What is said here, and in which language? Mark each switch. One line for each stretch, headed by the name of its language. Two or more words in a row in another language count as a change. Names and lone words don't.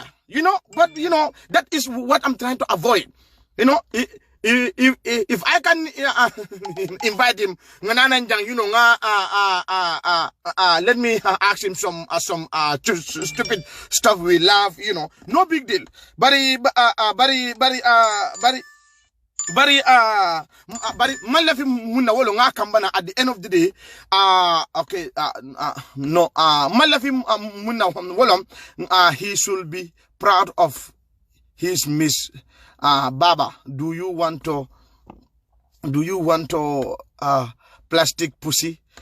English: But that is what I'm trying to avoid. If I can invite him, let me ask him some stupid stuff we laugh, no big deal.
Mandingo: Bari malafi muna wolo nga kambana
English: at the end of the day
Mandingo: malafi muna wolo
English: he should be proud of his Miss Baba. Do you want to plastic pussy?